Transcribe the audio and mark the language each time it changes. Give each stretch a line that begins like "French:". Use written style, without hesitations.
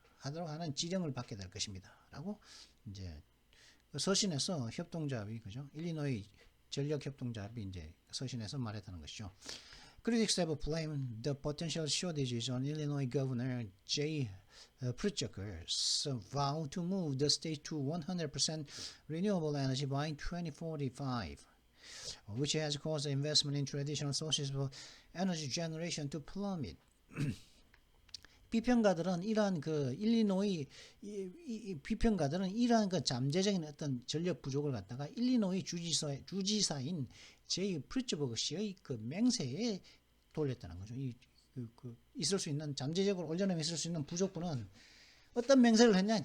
Korean: 하도록 하는 지령을 받게 될 것입니다. 라고 이제 서신에서 협동조합이 그죠? 일리노이 전력협동조합이 이제 서신에서 말했다는 것이죠.
English: Critics have blamed the potential shortages on Illinois Governor Jay Pritzker's vow to move the state to 100% renewable energy by 2045, which has caused investment in traditional sources of energy generation to plummet.
Korean: 비평가들은 이러한 그 일리노이 비평가들은 이러한 그 잠재적인 어떤 전력 부족을 갖다가 일리노이 주지사인 제이 프리츠버그 씨의 그 맹세에 돌렸다는 거죠. 있을 수 있는 잠재적으로 올려놓으면 있을 수 있는 부족분은 어떤 맹세를 했냐?